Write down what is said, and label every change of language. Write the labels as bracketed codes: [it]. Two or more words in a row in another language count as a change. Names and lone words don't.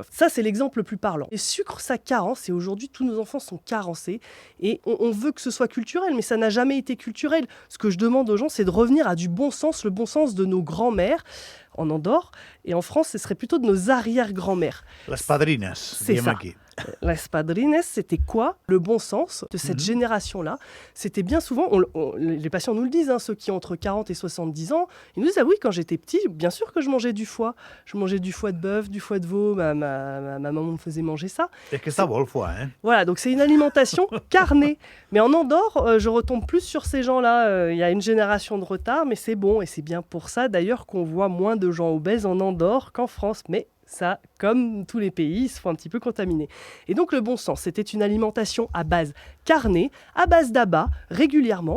[fr] Ça, c'est l'exemple le plus parlant. Les sucres, ça carence, et aujourd'hui, tous nos enfants sont carencés, et on veut que ce soit culturel, mais ça n'a jamais été culturel. Ce que je demande aux gens, c'est de revenir à du bon sens, le bon sens de nos grands-mères, en Andorre, et en France, ce serait plutôt de nos arrière-grands-mères. Les padrines, c'est diem ça. aquí. Les padrines, c'était quoi? Le bon sens de cette génération-là. C'était bien souvent, les patients nous le disent, ceux qui ont entre 40 et 70 ans, ils nous disent « Ah oui, quand j'étais petit, bien sûr que je mangeais du foie. Je mangeais du foie de bœuf, du foie de veau, ma maman me faisait manger ça. » [ca] És que està bo el foie, hein? [fr] Voilà, donc c'est une alimentation carnée. Mais en Andorre, je retombe plus sur ces gens-là. Il y a une génération de retard, mais c'est bon. Et c'est bien pour ça, d'ailleurs, qu'on voit moins de gens obèses en Andorre qu'en France. Mais ça, comme tous les pays, ils se font un petit peu contaminer. Et donc le bon sens, c'était une alimentation à base carnée, à base d'abats, régulièrement.